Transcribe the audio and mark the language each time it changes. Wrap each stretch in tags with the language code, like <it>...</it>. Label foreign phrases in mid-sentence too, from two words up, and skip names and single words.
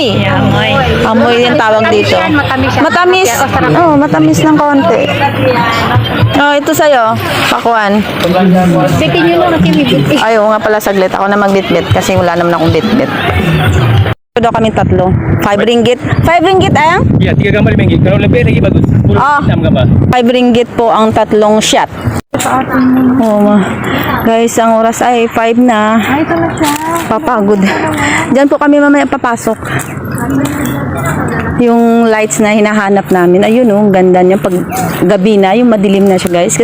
<tl>Yeah, amoy. Amoy yung tawag dito. Matamis yan. Matamis. Oh, matamis ng konti. Oh, ito sa'yo. Pakuan. Bitin nyo lang kasi may bitin. Ayaw nga pala saglit. Ako na magbitbit kasi wala naman akong bitbit. Ito daw kami tatlo. 5 ringgit. 5 ringgit ayang?</tl> <ms>Iya, 3 gambar ringgit. Kalau lebih lagi bagus. 10 Ah. 6 gambar.</ms> <tl>5 ringgit po ang tatlong shot. Oh, guys, ang oras ay 5 na. Ay, talaga. Papagod. Diyan po kami mamaya papasok. Yung lights na hinahanap namin. Ayun oh, ganda niya pag gabi na, yung madilim na siya guys.</tl>